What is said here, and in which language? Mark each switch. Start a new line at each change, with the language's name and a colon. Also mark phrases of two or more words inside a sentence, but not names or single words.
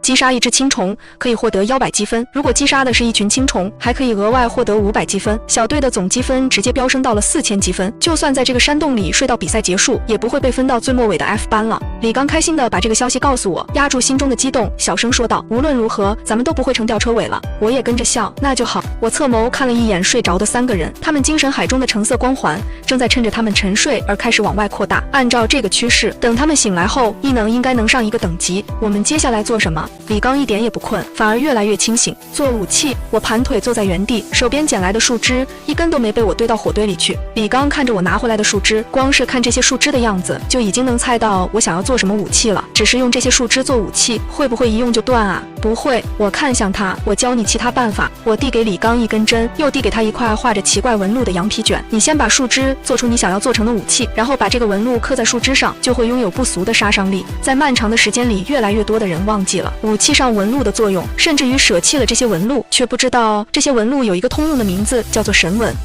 Chinese: 擊殺一隻青蟲可以獲得100積分，如果擊殺的是一群青蟲，還可以額外獲得500積分。小隊的總積分直接飆升到了4000積分，就算在這個山洞裡睡到比賽結束，也不會被分到最末尾的 F 班了。李剛開心地把這個消息告訴我，壓住心中的激動，小聲說道：無論如何，咱們都不會成吊車尾了。我也跟着笑，那就好。我側眸看了一眼睡着的3個人，他們精神海中的橙色光環正在趁着他們沉睡而開始往外擴大。按照這個趨勢，等他們醒來後，異能應該能上一個等級。我們接下來做什麼？李剛一點也不困，反而越來越清醒。做武器。我盘腿坐在原地，手邊撿來的樹枝一根都沒被我堆到火堆裡去。李剛看着我拿回來的樹枝，光是看這些樹枝的樣子，就已經能猜到我想要做什麼武器了。只是用這些樹枝做武器，會不會一用就斷啊？不會。我看向他，我教你其他辦法。我遞給李剛一根針，又遞給他一塊畫着奇怪紋路的羊皮卷。你先把樹枝做出你想要做成的武器，然後把這個紋路刻在樹枝上，就會擁有不俗的殺傷力。在漫長的時間裡，越來越多的人忘記了武器上紋路的作用，甚至於捨棄了這些紋路，卻不知道這些紋路有一個通用的名字，叫做神紋。